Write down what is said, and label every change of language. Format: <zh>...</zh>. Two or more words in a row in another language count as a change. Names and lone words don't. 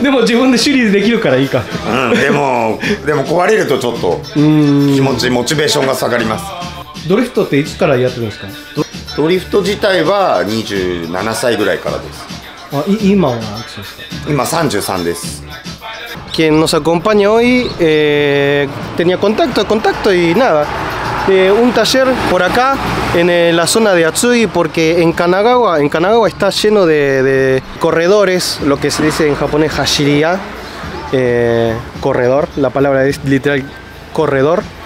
<ja>でも自分で修理できるからいいか。でも壊れるとちょっとモチベーションが下がります。ドリフトっていつからやってるんですか？ドリフト自体は27歳ぐらいからです。今は何歳ですか？今33です。</ja> <es>Quien nos acompaña hoy tenía contacto y nada, un taller por acá en la zona de Atsui, porque en Kanagawa está lleno de corredores, lo que se dice en japonés hashiriya, corredor, la palabra es literal corredor.</es>